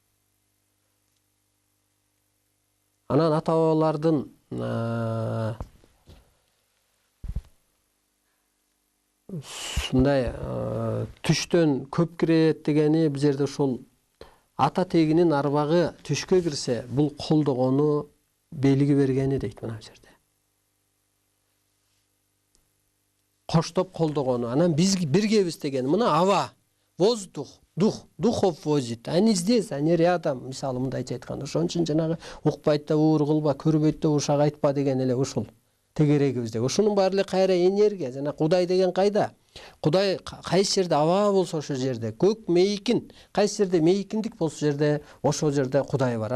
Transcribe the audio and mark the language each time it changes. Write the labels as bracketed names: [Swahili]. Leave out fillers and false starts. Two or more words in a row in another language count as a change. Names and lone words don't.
[Kyrgyz] Анан ата-бабалардын мындай түштөн көп кирет дегени, бул жерде ошол ата тегинин арбагы түшкө кирсе, бул колдогону белги бергени дейт мына жерде. Коштоп колдогону. Анан биз биргебиз деген. Мына аба, [Russian] воздух, духов возит. Они здесь, они рядом. [Kyrgyz] Мисалы мындайча айтканда, ошон үчүн жанагы укпайт да уур кылба, көрбөйт да ушак айтпа деген эле ушул тегерегибизде. Ошонун баары эле кайра энергия. Жана Кудай деген кайда? Кудай кайсы жерде аба болсо ошол жерде, көк мейкин, кайсы жерде мейкиндик болсо жерде, ошол жерде Кудай бар.